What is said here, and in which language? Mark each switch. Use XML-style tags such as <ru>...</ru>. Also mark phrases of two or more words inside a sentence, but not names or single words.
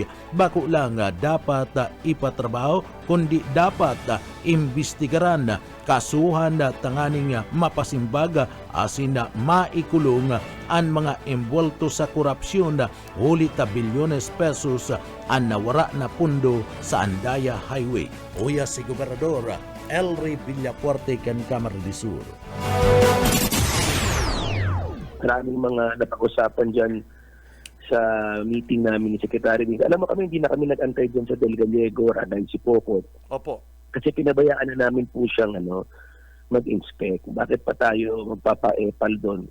<bik>Bako lang dapat ipatrabaho kundi dapat imbestigaran kasuhan tanganing mapasimbag asin maikulong ang mga involto sa korupsyon huli ta bilyones pesos ang nawara na pundo sa Andaya Highway. Uya si Gobernador Ray Villafuerte kan Camarines Sur.</bik> <tl>maraming mga napag-usapan dyan sa meeting namin ni Secretary Vince. Alam mo kami, hindi na kami nag-antay dyan sa Del Gallego, Ranay Sipocot. Opo. Kasi pinabayaan na namin po siyang mag-inspect. Bakit pa tayo magpapa-epal doon?</tl>